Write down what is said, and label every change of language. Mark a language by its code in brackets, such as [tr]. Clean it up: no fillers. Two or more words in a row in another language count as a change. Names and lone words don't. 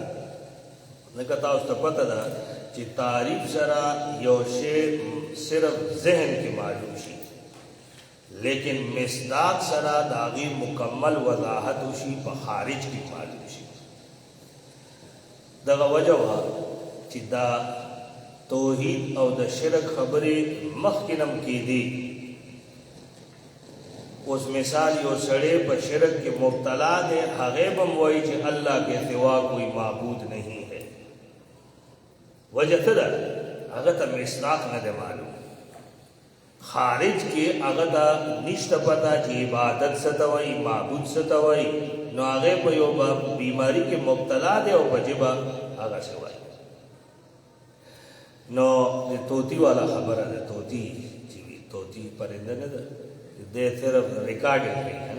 [ps] لکه تاسو ته پته ده چې تعریف سره یو شی صرف ذهن کې معلوم شي، لیکن مصداق سره داغي مکمل وضاحت وشي په خارج کې معلوم شي. دغه وجه وا چې دا توحید او د شرک خبرې مخکینم کېدی. اوس مثال یو سړی په شرک کې مبتلا دی، هغه بم وایي چې [ur] الله کے سوا کوئی معبود نہیں ہے. [ps] وجہ څه ده؟ هغه ته مصداق نه دی معلوم. خارج کې هغه ته نشته پته چې عبادت څه ته وایي، معبود څه ته وایي. نو هغه په یو بیماری کې مبتلا دی او په جبه هغه څه وایي. نو طوطی والا خبره ده، طوطی چې طوطی پرنده نه ده، دې صرف ریکارډ کوي کنه.